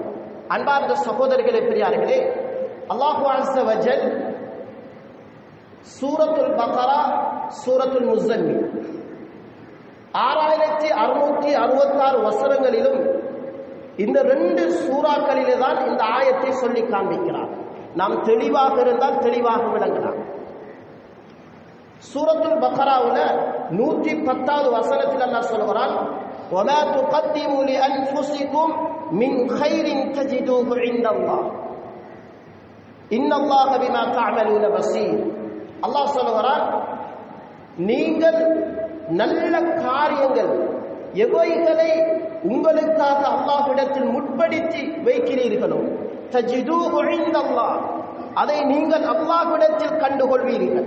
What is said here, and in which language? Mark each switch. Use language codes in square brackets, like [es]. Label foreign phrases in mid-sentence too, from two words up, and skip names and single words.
[ta] அன்பார்ந்த சகோதரர்களே, பெரியார்களே, [ar] الله عز وجل [ta] சூரத்துல் பக்ரா, சூரத்துல் முஸம்மில் 6666 வசனங்களிலும் இந்த 2 சூறாக்களிலே தான் இந்த ஆயத்தை சொல்லி காண்பிக்கிறார். நாம் தெளிவாக இருந்தால் தெளிவாக விளங்கலாம். சூரத்துல் பக்ராவுல 110வது வசனத்தில் அல்லாஹ் சொல்கிறான், [ar] وَمَا تُقَدِّمُوا لِأَنفُسِكُمْ مِنْ خَيْرٍ تَجِدُوهُ عِندَ اللَّهِ إِنَّ اللَّهَ بِمَا تَعْمَلُونَ بَصِيرٌ. [ta] அல்லாஹ் சொல்கிறான், நீங்கள் நல்ல காரியங்கள் எவைகளை உங்களுக்காக அல்லாஹ்விடத்தில் முற்படுத்தி வைக்கிறீர்களோ [ar] تجدوه عند الله, [ta] அதை நீங்கள் அல்லாஹ்விடத்தில் கண்டுகொள்வீர்கள்.